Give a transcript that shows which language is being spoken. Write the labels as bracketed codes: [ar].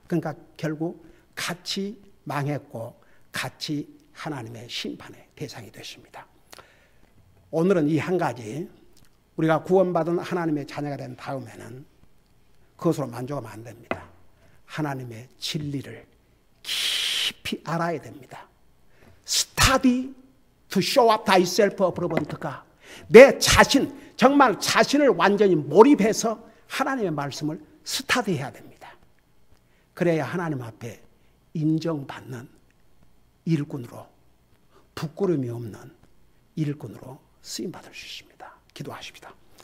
[ko] 그러니까 결국 같이 망했고 같이 하나님의 심판의 대상이 됐습니다. 오늘은 이 한 가지, 우리가 구원받은 하나님의 자녀가 된 다음에는 그것으로 만족하면 안 됩니다. 하나님의 진리를 깊이 알아야 됩니다. [en] Study to show up thyself approved to God. [ko] 내 자신, 정말 자신을 완전히 몰입해서 하나님의 말씀을 스타디해야 됩니다. 그래야 하나님 앞에 인정받는 일꾼으로, 부끄러움이 없는 일꾼으로 쓰임받을 수 있습니다. 기도하십시다.